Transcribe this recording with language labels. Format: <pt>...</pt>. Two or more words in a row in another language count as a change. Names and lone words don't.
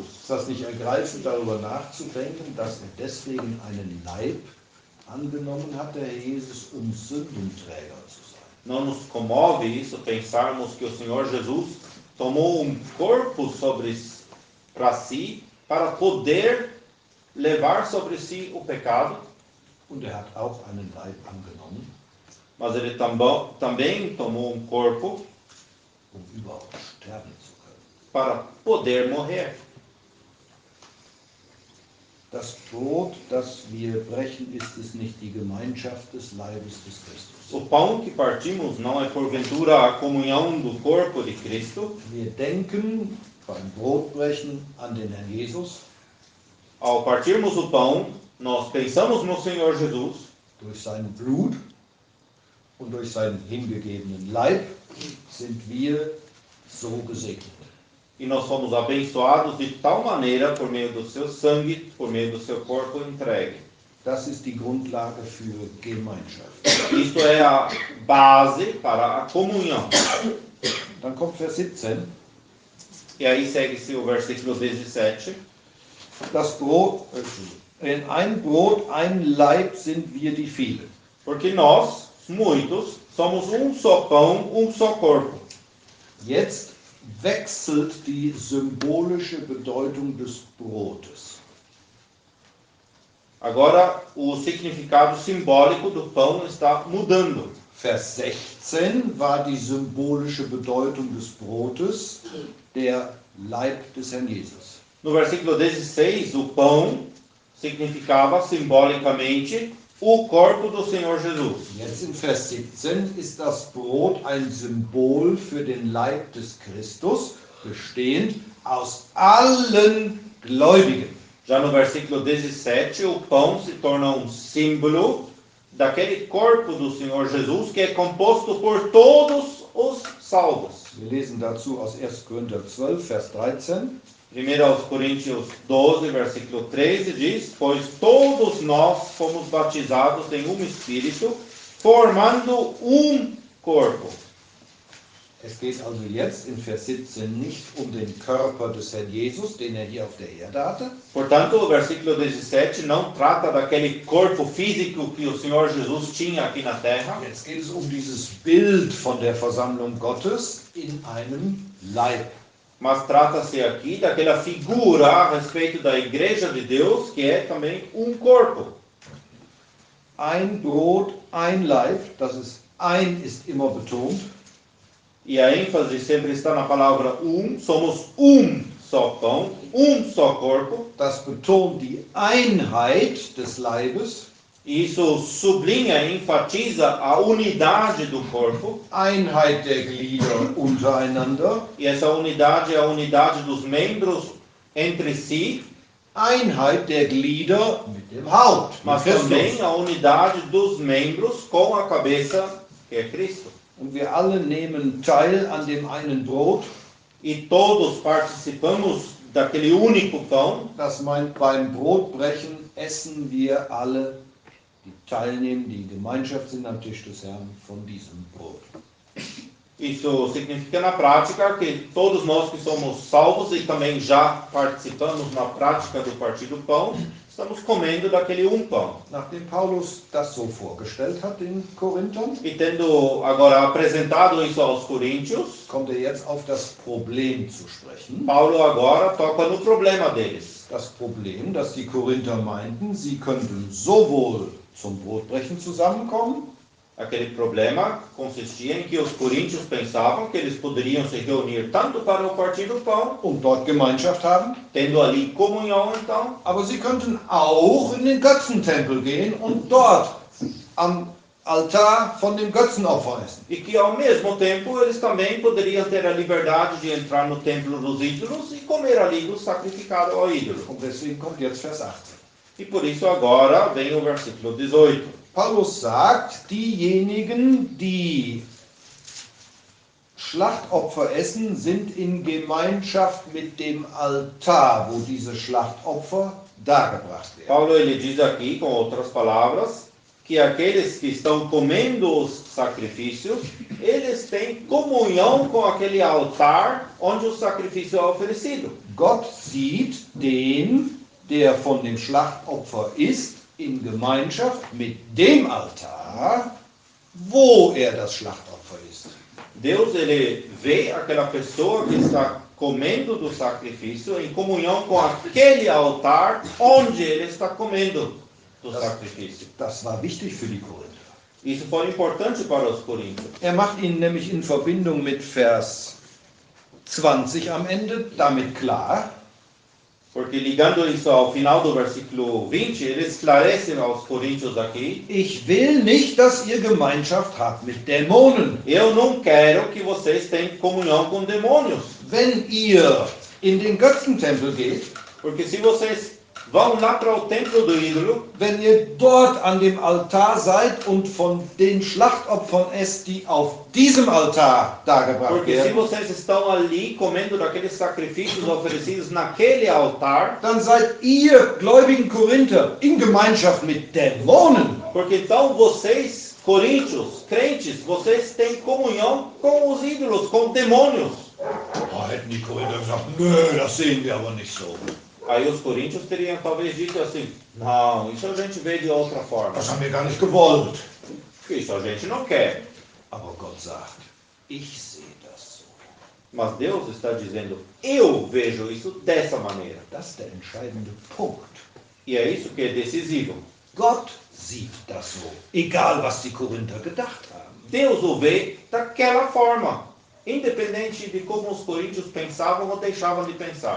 <de>Ist das nicht ergreifend, darüber nachzudenken, dass er deswegen einen Leib angenommen hat, der Herr Jesus, um Sündenträger zu sein?</de> <pt>Não nos comove isso pensarmos que o Senhor Jesus tomou um corpo para si, para poder levar sobre si o pecado,</pt> <de>Und er hat auch einen Leib angenommen,</de> <pt>mas ele também tomou um corpo</pt> <de>um überhaupt sterben zu können.</de> <pt>para poder morrer.</pt> <de>Das Brot, das wir brechen, ist es nicht die Gemeinschaft des Leibes des Christus.</de> <pt>O pão que partimos não é porventura a comunhão do corpo de Cristo.</pt> <de>Wir denken beim Brotbrechen an den Herrn Jesus.</de> <pt>Ao partirmos o pão, nós pensamos no Senhor Jesus.</pt> <de>Durch sein Blut und durch seinen hingegebenen Leib sind wir so gesegnet.</de> <pt>E nós fomos abençoados de tal maneira por meio do seu sangue, por meio do seu corpo entregue.</pt> <de>Das ist die Grundlage für Gemeinschaft.</de> <pt>Isto é a base para a comunhão.</pt> <de>Dann kommt Vers 17.</de> <pt>E aí segue-se o versículo 17.</pt> <de>Das Brot, in ein Brot, ein Leib sind wir die vielen.</de> <pt>Porque nós, muitos, Somos um só pão, um só corpo.</pt> <de>Jetzt wechselt die symbolische Bedeutung des Brotes.</de> <pt>Agora, o significado simbólico do pão está mudando.</pt> <de>Vers 16 war die symbolische Bedeutung des Brotes der Leib des Herrn Jesus.</de> <pt>No versículo 16, o pão significava simbolicamente o corpo do Senhor Jesus.</pt> <de>Jetzt in Vers 17 ist das Brot ein Symbol für den Leib des Christus, bestehend aus allen Gläubigen.</de> <pt>Já no versículo 17, o pão se torna um símbolo daquele corpo do Senhor Jesus que é composto por todos os salvos.</pt> <de>Wir lesen dazu aus 1. Korinther 12, Vers 13.</de> <pt>1 aos Coríntios 12, versículo 13 diz: Pois todos nós fomos batizados em um Espírito, formando um corpo.</pt> <de>Es geht also jetzt in Vers 17 nicht um den Körper des Herrn Jesus, den er hier auf der Erde hatte,</de> <pt>Portanto, o versículo 17 não trata daquele corpo físico que o Senhor Jesus tinha aqui na terra.</pt> <de>jetzt geht es um dieses Bild von der Versammlung Gottes in einem Leib.</de> <pt>Mas trata-se aqui daquela figura a respeito da igreja de Deus, que é também um corpo.</pt> <de>Ein Brot, ein Leib, das ist ein ist immer betont.</de> <pt>E a ênfase sempre está na palavra somos um só pão, um só corpo.</pt> <de>Das betont die Einheit des Leibes,</de> <pt>E isso sublinha, enfatiza a unidade do corpo.</pt> <de>Einheit der Glieder untereinander,</de> <pt>E essa unidade é a unidade dos membros entre si,</pt> <de>Einheit der Glieder mit dem Haupt, mit</de> <pt>mas</pt> <de>Christus.</de> <pt>também a unidade dos membros com a cabeça, que é Cristo.</pt> <de>Und wir alle nehmen teil an dem einen Brot.</de> <pt>E todos participamos daquele único pão.</pt> <de>Das meint, beim Brotbrechen essen wir alle, die teilnehmen, die Gemeinschaft sind am Tisch des Herrn, von diesem Brot.</de> <pt>Isso significa na prática que todos nós que somos salvos e também já participamos na prática do partir do pão, estamos comendo daquele pão.</pt> <de>Nachdem Paulus das so vorgestellt hat den Korinthern,</de> <pt>E tendo agora apresentado isso aos coríntios,</pt> <de>kommt er jetzt auf das Problem zu sprechen.</de> <pt>Paulo agora toca no problema deles.</pt> <de>Das Problem, dass die Korinther meinten, sie könnten sowohl zum Brotbrechen zusammenkommen,</de> <pt>Aquele problema consistia em que os coríntios pensavam que eles poderiam se reunir tanto para o partir do pão,</pt> <de>und dort Gemeinschaft haben,</de> <pt>tendo ali comunhão então,</pt> <de>aber sie könnten auch in den Götzentempel gehen und dort am Altar von dem Götzenopfer essen.</de> <pt>e que ao mesmo tempo eles também poderiam ter a liberdade de entrar no templo dos ídolos e comer ali do sacrificado ao ídolo.</pt> <de>Und deswegen kommt jetzt Vers 18.</de> <pt>E por isso agora vem o versículo 18.</pt> <de>Paulus sagt, diejenigen, die Schlachtopfer essen, sind in Gemeinschaft mit dem Altar, wo diese Schlachtopfer dargebracht werden.</de> <pt>Paulo ele diz aqui, com outras palavras, que aqueles que estão comendo os sacrifícios, eles têm comunhão com aquele altar onde o sacrifício é oferecido.</pt> <de>Gott sieht den, der von dem Schlachtopfer isst, in Gemeinschaft mit dem Altar, wo das Schlachtopfer ist.</de> <pt>Deus ele vê aquela pessoa que está comendo do sacrifício em comunhão com aquele altar onde ele está comendo do sacrifício.</pt> <de>Das war wichtig für die Korinther.</de> <pt>Isso foi importante para os coríntios.</pt> <de>Er macht ihnen nämlich in Verbindung mit Vers 20 am Ende damit klar,</de> <pt>Porque ligando isso ao final do versículo 20, ele esclarece aos coríntios aqui:</pt> <de>ich will nicht, dass ihr Gemeinschaft habt mit Dämonen.</de> <pt>eu não quero que vocês tenham comunhão com demônios.</pt> <de>Wenn ihr in den Götzentempel geht,</de> <pt>Porque se vocês vão lá para o templo do ídolo,</pt> <de>wenn ihr dort an dem Altar seid und von den Schlachtopfern esst, die auf diesem Altar dargebracht</de> <pt>porque se</pt> <de>werden,</de> <pt>vocês estão ali comendo daqueles sacrifícios oferecidos naquele altar,</pt> <de>dann seid ihr gläubigen Korinther in Gemeinschaft mit Dämonen.</de> <pt>porque então vocês, coríntios, crentes, vocês têm comunhão com os ídolos, com demônios.</pt> <de>Oh, hätten die Korinther gesagt, nö, das sehen wir aber nicht so.</de> <pt>Aí os coríntios teriam talvez dito assim: não, isso a gente vê de outra forma.</pt> <de>Das haben wir gar nicht gewollt.</de> <pt>Isso a gente não quer.</pt> <de>Aber Gott sagt, ich sehe das so.</de> <pt>Mas Deus está dizendo, eu vejo isso dessa maneira.</pt> <de>Das ist der entscheidende Punkt.</de> <pt>E é isso que é decisivo.</pt> <de>Gott sieht das so, egal was die Korinther gedacht haben.</de> <pt>Deus o vê daquela forma, independente de como os coríntios pensavam ou deixavam de pensar.</pt>